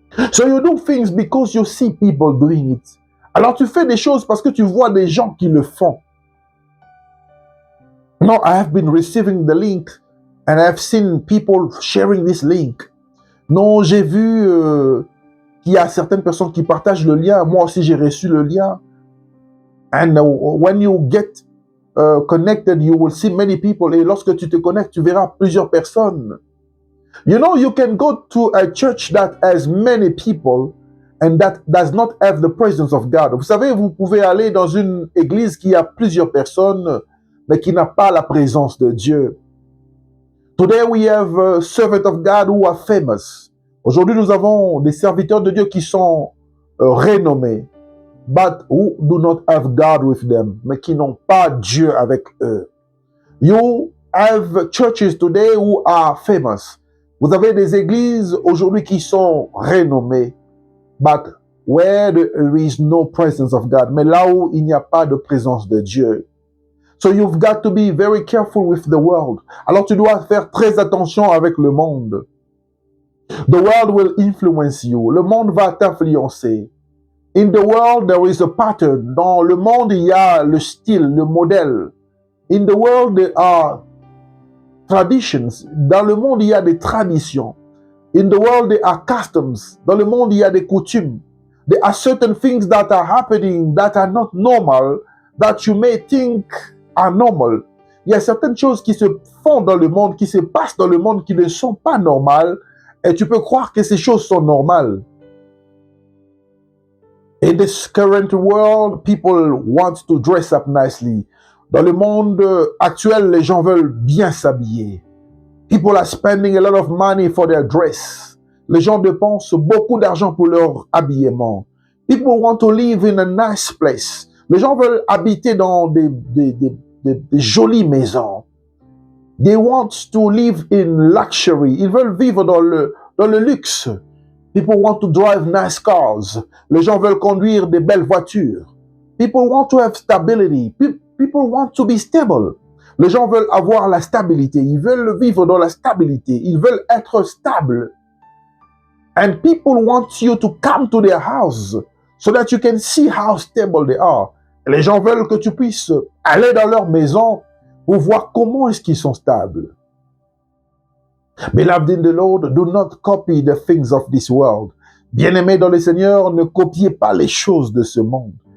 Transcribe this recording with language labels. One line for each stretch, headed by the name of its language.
English: So you do things because you see people doing it.
French: Alors tu fais des choses parce que tu vois des gens qui le font.
English: No, I have been receiving the link and I have seen people sharing this link.
French: Non, j'ai vu qu'il y a certaines personnes qui partagent le lien. Moi aussi, j'ai reçu le lien.
English: And when you get connected, you will see many people.
French: Et lorsque tu te connectes, tu verras plusieurs personnes.
English: You know, you can go to a church that has many people and that does not have the presence of God.
French: Vous savez, vous pouvez aller dans une église qui a plusieurs personnes, mais qui n'a pas la présence de Dieu.
English: Today we have servants of God who are famous.
French: Aujourd'hui, nous avons des serviteurs de Dieu qui sont renommés,
English: but who do not have God with them,
French: mais qui n'ont pas Dieu avec eux.
English: You have churches today who are famous.
French: Vous avez des églises aujourd'hui qui sont renommées,
English: but where there is no presence of God,
French: mais là où il n'y a pas de présence de Dieu.
English: So you've got to be very careful with the world.
French: Alors tu dois faire très attention avec le monde.
English: The world will influence you.
French: Le monde va t'influencer.
English: In the world, there is a pattern.
French: Dans le monde, il y a le style, le modèle.
English: In the world, there are traditions.
French: Dans le monde, il y a des traditions.
English: In the world, there are customs.
French: Dans le monde, il y a des coutumes.
English: There are certain things that are happening that are not normal, that you may think are normal.
French: Il y a certaines choses qui se font dans le monde, qui se passent dans le monde, qui ne sont pas normales, et tu peux croire que ces choses sont normales.
English: In this current world, people want to dress up nicely.
French: Dans le monde actuel, les gens veulent bien s'habiller.
English: People are spending a lot of money for their dress.
French: Les gens dépensent beaucoup d'argent pour leur habillement.
English: People want to live in a nice place.
French: Les gens veulent habiter dans des jolies maisons.
English: They want to live in luxury.
French: Ils veulent vivre dans le luxe.
English: People want to drive nice cars.
French: Les gens veulent conduire des belles voitures.
English: People want to have stability. People want to be stable.
French: Les gens veulent avoir la stabilité. Ils veulent vivre dans la stabilité. Ils veulent être stables.
English: And people want you to come to their house so that you can see how stable they are.
French: Les gens veulent que tu puisses aller dans leur maison pour voir comment est-ce qu'ils sont stables.
English: Beloved in the Lord, do not copy the things of this world.
French: Bien-aimés dans le Seigneur, ne copiez pas les choses de ce monde.